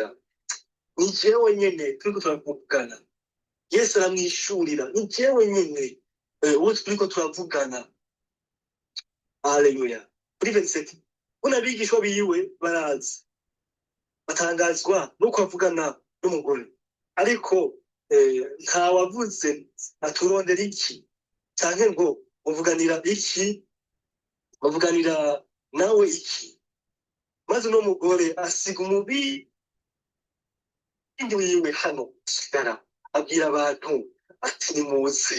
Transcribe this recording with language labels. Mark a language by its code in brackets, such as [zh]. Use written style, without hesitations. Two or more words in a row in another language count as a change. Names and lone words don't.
[rn] Ni jewe nyene turiko turavugana. Yesu aramwishurira ni jewe nyene uwo turiko turavugana. Haleluya. Kuri 27 unabigishwa biwe barazi batangazwa nuko avugana n'umugore, ariko nta wavuze aturondera iki cyane ngo uvuganira iki, bavuganira nawe iki. Maze no mugore asiga umubindi wiwe hano sigara abwira abantu ati nimuze.